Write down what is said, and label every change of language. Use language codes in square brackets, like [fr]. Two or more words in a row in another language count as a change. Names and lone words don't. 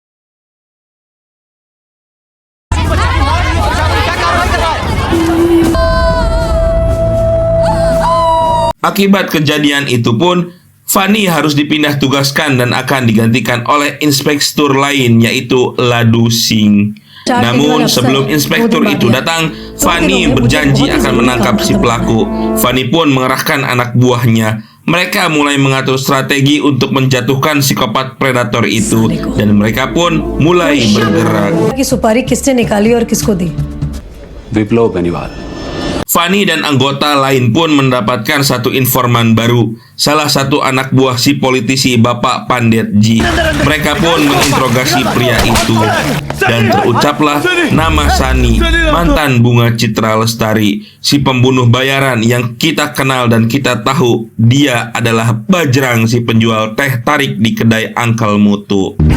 [id] Akibat kejadian itu pun, Fani harus dipindah tugaskan dan akan digantikan oleh inspektur lain, yaitu Ladu Singh. Namun sebelum inspektur itu datang, Fani berjanji akan menangkap si pelaku. Fani pun mengerahkan anak buahnya. Mereka mulai mengatur strategi untuk menjatuhkan psikopat predator itu, dan mereka pun mulai bergerak. [hi] सुपारी किसने निकाली और किसको दी? विप्लव बेनीवाल। [id] Fani dan anggota lain pun mendapatkan satu informan baru, salah satu anak buah si politisi Bapak Panditji. Mereka pun menginterogasi pria itu, dan terucaplah nama Sani, mantan Bunga Citra Lestari, si pembunuh bayaran yang kita kenal dan kita tahu dia adalah Bajrang, si penjual teh tarik di kedai Uncle Mutu.